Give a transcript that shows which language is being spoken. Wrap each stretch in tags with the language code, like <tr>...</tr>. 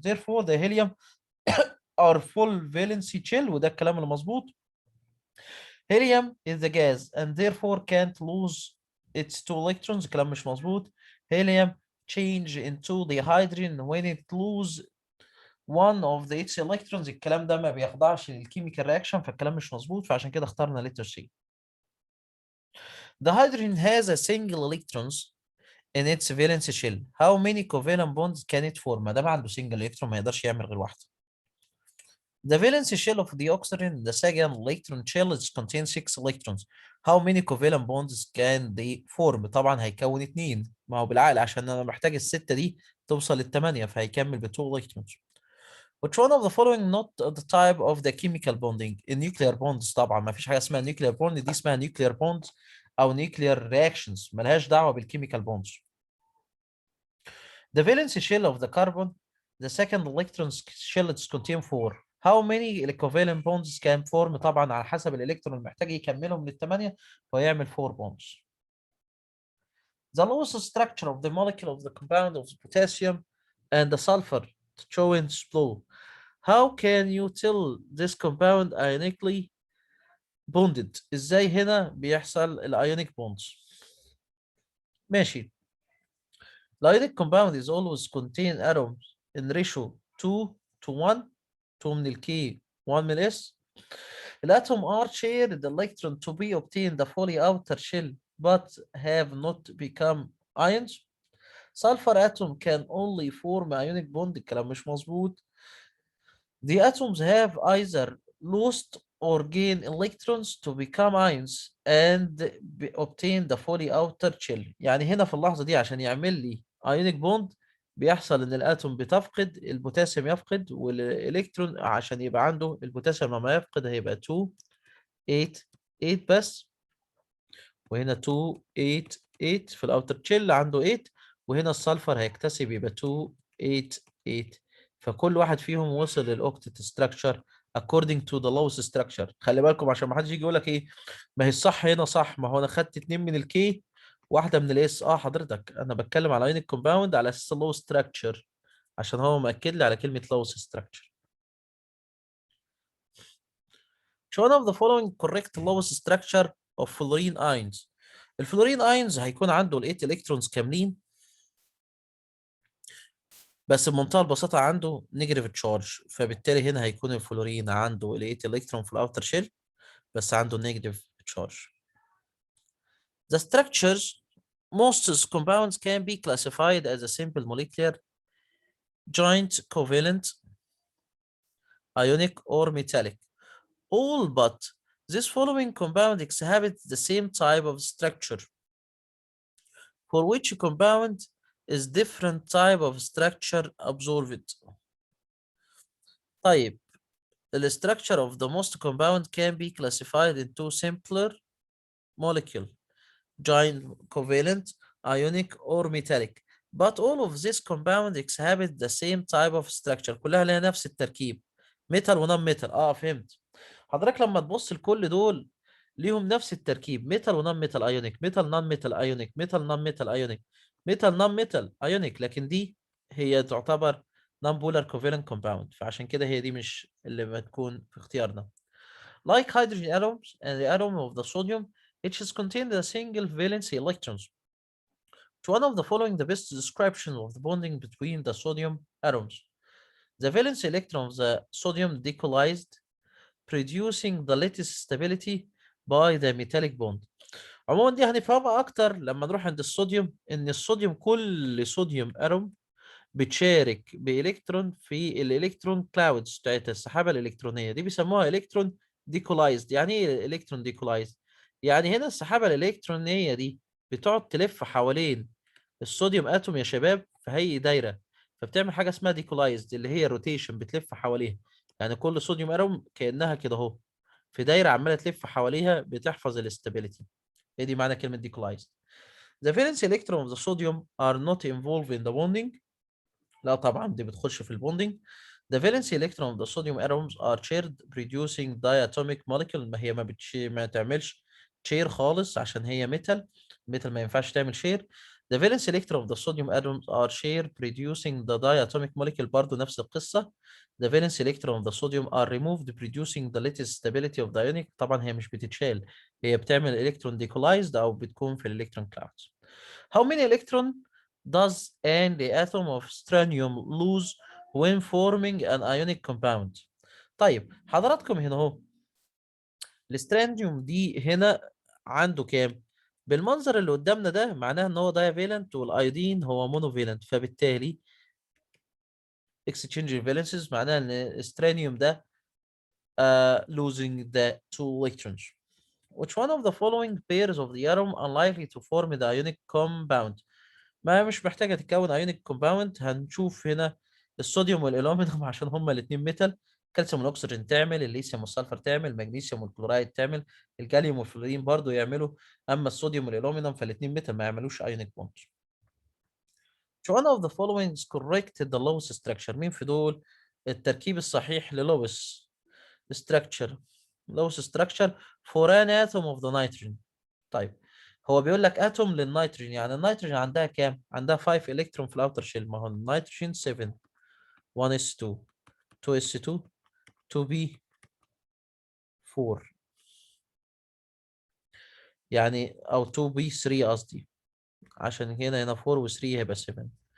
<en>Therefore the helium are full valency shell،</en> <ar>وده الكلام اللي مظبوط.</ar> <en>Helium is the gas and therefore can't lose its 2 electrons.</en> <ar>الكلام مش مظبوط.</ar> <en>Helium change into the hydrogen when it lose one of the its electrons.</en> <ar>الكلام ده ما بيخضعش للكيميكال رياكشن، فالكلام مش مظبوط، فعشان كده اخترنا</ar> <en>letter C. The hydrogen has a single electrons in its valence shell. How many covalent bonds can it form؟</en> <ar>ما دام عنده single electron ما يقدرش يعمل غير واحدة.</ar> <en>The valence shell of the oxygen, the second electron shell, is contains 6 electrons. How many covalent bonds can they form؟</en> <ar>طبعا هيكون 2، ما هو بالعقل عشان انا محتاج الستة دي توصل لل8، فهيكمل ب 2 electrons.</ar> <en>Which one of the following not the type of the chemical bonding?</en> <ar>النيوكلير bonds طبعا ما فيش حاجة اسمها nuclear bond، دي اسمها nuclear bonds أو nuclear reactions، ملهاش دعوة بالchemical bonds.</ar> <en>The valence shell of the carbon, the second electron shell is contain 4. How many covalent bonds can form؟</en> <ar>طبعا على حسب الالكترون المحتاج يكملهم لل8 فيعمل 4 bonds.</ar> <en>The lowest structure of the molecule of the compound of potassium and the sulfur Chauvin's blue. How can you tell this compound ionically bonded؟</en> <ar>ازاي هنا بيحصل الايونيك bonds؟ ماشي.</ar> <en>Ionic compound is always contain atoms in ratio 2 to 1.</en> <ar>2 من الكي 1 من الاس. الاتوم</ar> <en>are shared the electron to be obtained the fully outer shell but have not become ions. Sulfur atom can only form ionic bond.</en> <ar>الكلام مش مظبوط.</ar> <en>The atoms have either lost or gain electrons to become ions and obtain the fully outer shell.</en> <ar>يعني هنا في اللحظة دي عشان يعمل لي ionic bond بيحصل ان الاتوم بتفقد البوتاسيوم، يفقد، والالكترون عشان يبقى عنده البوتاسيوم لما يفقد هيبقى 2 8 8 بس، وهنا 2 8 8 في الاوتر شيل عنده 8، وهنا السلفر هيكتسب يبقى 2 8 8. فكل واحد فيهم وصل للاوكتت ستراكشر</ar> <en>according to the lowest structure.</en> <ar>خلي بالكم عشان ما حدش يجي يقول لك ايه ما هي الصح هنا صح، ما هو انا خدت 2 من الكي واحده من الاس. حضرتك انا بتكلم على ايونيك كومباوند على اساس اللو ستراكشر عشان هو مأكد لي على كلمه lowest structure.</ar> <en>Which one of the following correct lowest structure of fluorine ions؟</en> <ar>الفلورين اينز هيكون عنده ال 8 الكترونز كاملين، بس بمنتهى البساطه عنده نيجاتيف تشارج، فبالتالي هنا هيكون الفلورين عنده ال 8 الكترون في الاوتر شيل بس عنده نيجاتيف تشارج.</ar> <en>The structures most compounds can be classified as a simple molecular, joint, covalent, ionic, or metallic. All but this following compound exhibit the same type of structure. For which compound is different type of structure observed؟ طيب the structure of the most compound can be classified into simpler molecule, joint, covalent, ionic, or metallic. But all of this compound exhibit the same type of structure.</en> <ar>كلها لها نفس التركيب. metal ونون metal. فهمت. حضرتك لما تبص لكل دول ليهم نفس التركيب، ميتال ونون ميتال ايونيك، ميتال نون ميتال ايونيك، ميتال نون ميتال ايونيك، ميتال نون ميتال ايونيك، لكن دي هي تعتبر نون بولار كوفالنت كومباوند، فعشان كده هي دي مش اللي بتكون في اختيارنا.</ar> <en>Like hydrogen atoms and the atom of the sodium, it is contained a single valency electrons. To one of the following the best description of the bonding between the sodium atoms. The valence electron of the sodium decollized, producing the latest stability by the metallic bond.</en> <ar>عموما دي هنفهمها اكتر لما نروح عند الصوديوم، ان الصوديوم كل صوديوم اتوم بتشارك بالكترون في الالكترون كلاودز بتاعت السحابه الالكترونيه دي، بيسموها الكترون ديكولايزد. يعني ايه الكترون ديكولايزد؟ يعني هنا السحابه الالكترونيه دي بتقعد تلف حوالين الصوديوم اتوم يا شباب في هيئه دايره، فبتعمل حاجه اسمها ديكولايزد اللي هي روتيشن، بتلف حواليها. يعني كل صوديوم اتوم كانها كده اهو في دايره عماله تلف حواليها بتحفظ الاستابيليتي. هي دي معنى كلمه ديكولايزد.</ar> <en>The valence electron of the sodium are not involved in the bonding.</en> <ar>لا طبعا دي بتخش في البوندنج.</ar> <en>The valence electron of the sodium atoms are shared producing diatomic molecule.</en> <ar>ما هي ما تعملش شير خالص عشان هي ميتال. ميتال ما ينفعش تعمل شير.</ar> <en>The valence electron of the sodium atoms are shared producing the diatomic molecule.</en> <ar>برضه نفس القصة.</ar> <en>The valence electron of the sodium are removed producing the latest stability of the ionic.</en> <ar>طبعا هي مش بتتشال، هي بتعمل electron decollized او بتكون في الالكترون clouds.</ar> <en>How many electron does an atom of strontium lose when forming an ionic compound؟</en> <ar>طيب حضراتكم هنا اهو الاسترانيوم دي هنا عنده كام؟ بالمنظر اللي قدامنا ده معناه ان هو دايفالنت والايودين هو مونوفالنت، فبالتالي exchange valences معناها ان الاسترانيوم ده</ar> <en>losing the two electrons. Which one of the following pairs of the atom unlikely to form the ionic compound؟</en> <ar>ما مش محتاجه تتكون ايونيك كومباوند. هنشوف هنا الصوديوم والالومنيوم عشان هما الاثنين ميتال. الكالسيوم والاكسجين تعمل، الليثيوم والسلفر تعمل، المغنيسيوم والكلورايد تعمل، الجاليوم والفلورين برضو يعملوا. اما الصوديوم والالومنيوم فالاثنين ميتال ما يعملوش ايونيك بوند.</ar> <en>Which one of the following is correct the lowest structure؟</en> <ar>مين في دول التركيب الصحيح للوس</ar> <en>structure؟ lowest structure for an atom of the nitrogen.</en> <ar>طيب هو بيقول لك اتوم للنيتروجين، يعني النيتروجين عندها كام؟ عندها 5 الكترون في الاوتر شيل. ما هو النيتروجين 7 1s2 2s2 2b 4 يعني او 2b3 قصدي، عشان هنا 4 و3 هيبقى 7.</ar>